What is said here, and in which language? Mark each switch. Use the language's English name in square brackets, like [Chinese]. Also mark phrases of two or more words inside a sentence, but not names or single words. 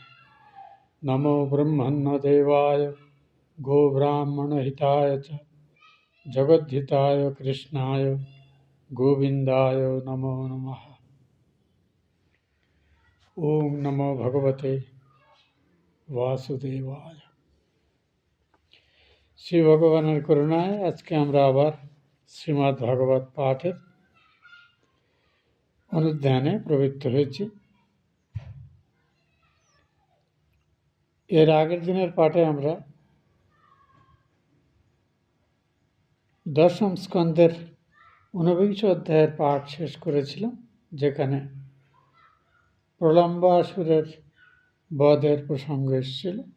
[Sanskrit] नमो ब्रह्मण्यदेवाय गोब्राह्मणहिताय च जगद्धिताय कृष्णाय गोविन्दाय नमो नमः। ओम नमो भगवते वासुदेवाय। [Bangla] শ্রী ভগবানের করুণায় আজকে আমরা আবার শ্রীমদ্ ভাগবত পাঠের অনুধ্যানে প্রবৃত্ত হয়েছি। এর আগের দিনের পাঠে আমরা দশম স্কন্ধের ঊনবিংশ অধ্যায়ের পাঠ শেষ করেছিলাম, যেখানে প্রলম্বাসুরের বধের প্রসঙ্গ এসেছিল।